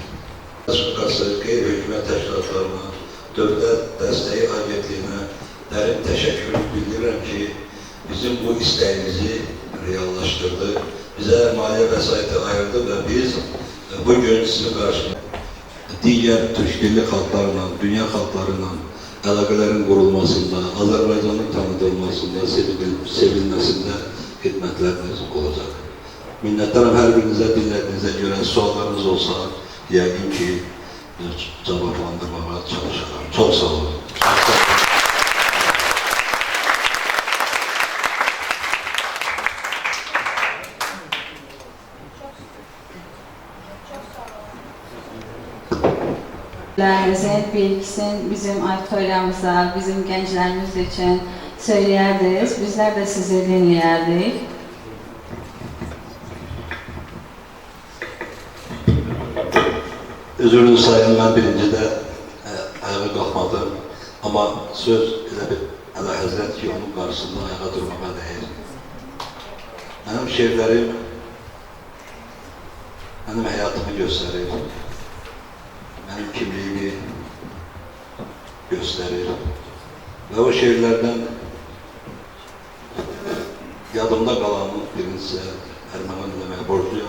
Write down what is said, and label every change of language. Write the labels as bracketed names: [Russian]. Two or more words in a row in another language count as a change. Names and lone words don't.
[Azerbaijani] Respublikası qeyri-hökumət təşkilatlarına, Dövlət Dəstəyi Agentliyinə dərin təşəkkür bildirirəm ki, bizim bu istəyimizi reallaşdırdı, bizə maliyyə vəsaiti ayırdı və biz bugün sizin qarşınızda digər türk dilli xalqlarla, dünya xalqlarla əlaqələrin qurulmasında, Azərbaycanın tanıdılmasında, sevilməsində xidmətləriniz olacaq. Minnətdarım hər birinizə, dinlədiyinizə görə suallarınız olsa, yəqin ki, cavablandırmağa çalışacağım. Çox sağ olun. Bir ikisini bizim auditoriyamıza, bizim [Turkish] gençlerimiz için [Azerbaijani] söyləyərdiniz. [Turkish] Bizler de [Azerbaijani] sizi dinləyərdik. Üzrünüzü sayın, mən birincidə ayağa qalxmadım. Amma söz elə bir Əlahəzrət ki, onun qarşısında ayağa durmağa dəyir. Mənim şeirlərim mənim həyatımı göstərir. Mənim kimliyimi göstərir və o şeirlərdən yadımda qalanın birincisi ərməğan eləməyə borcluyam.